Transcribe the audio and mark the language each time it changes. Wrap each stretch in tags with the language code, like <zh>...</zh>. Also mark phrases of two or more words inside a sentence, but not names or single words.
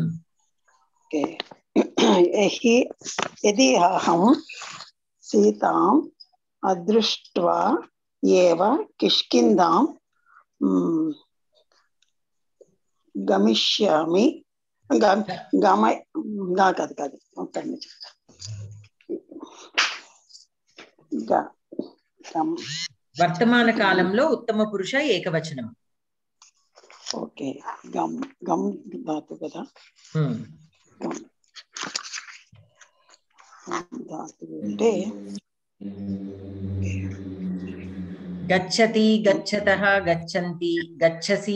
<sa>यदि अहं सीताम् अदृष्ट्वा एव किष्किन्धां गमिष्यामि</sa> <te>వర్తమాన కాలంలో ఉత్తమ పురుష ఏకవచనం. ఓకే గమ్ ధాతు కదా. ధాతు అంటే</te> <sa>గచ్చతి గచ్చతః గచ్చంతి గచ్చసి</sa>